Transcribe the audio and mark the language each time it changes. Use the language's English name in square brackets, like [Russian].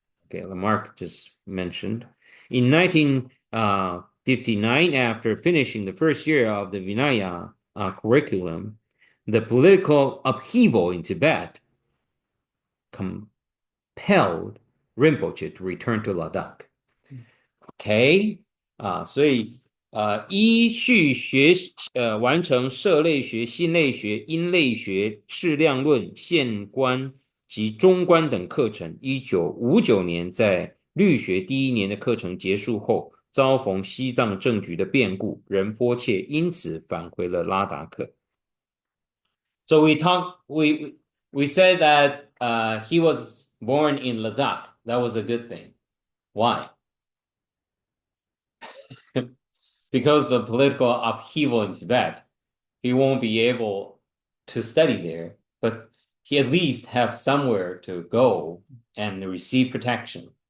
[English] Okay, Lamarck just mentioned. In 1959, after finishing the first year of the Vinaya curriculum, the political upheaval in Tibet compelled Rinpoche to return to Ladakh. [Chinese] OK，所以依序完成社类学、心类学、因类学、质量论、现观及中观等课程。 1959年，在律学第一年的课程结束后，遭逢西藏政局的变故，仁波切因此返回了拉达克。 [English] So we said that he was born in Ladakh. That was a good thing. Why? Because of political upheaval in Tibet, he won't be able to study there, but he at least have somewhere to go and receive protection.